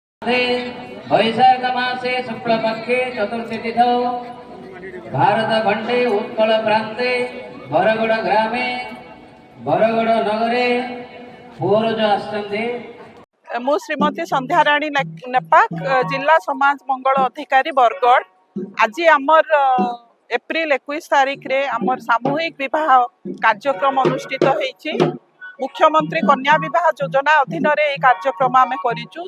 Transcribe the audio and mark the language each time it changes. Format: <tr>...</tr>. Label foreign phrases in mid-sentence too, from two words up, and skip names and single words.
<sa>वैशाख मासे शुक्लपक्षे चतुर्थी तिथौ भारत खंडे उत्कल प्रांते बरगड़ ग्रामे बरगड़ नगरे पूर्वज आसते।</sa> <or>ମୁଁ ଶ୍ରୀମତୀ ସନ୍ଧ୍ୟାରାଣୀ ନେପାକ ଜିଲ୍ଲା ସମାଜ ମଙ୍ଗଳ ଅଧିକାରୀ ବରଗଡ଼। ଆଜି ଆମର ଏପ୍ରିଲ 21 ତାରିଖ ରେ ଆମର ସାମୂହିକ ବିବାହ କାର୍ଯ୍ୟକ୍ରମ ଅନୁଷ୍ଠିତ ହେଉଛି। ମୁଖ୍ୟମନ୍ତ୍ରୀ କନ୍ୟା ବିବାହ ଯୋଜନା ଅଧୀନ ରେ ଏ କାର୍ଯ୍ୟକ୍ରମ ଆମେ କରିଛୁ।</or>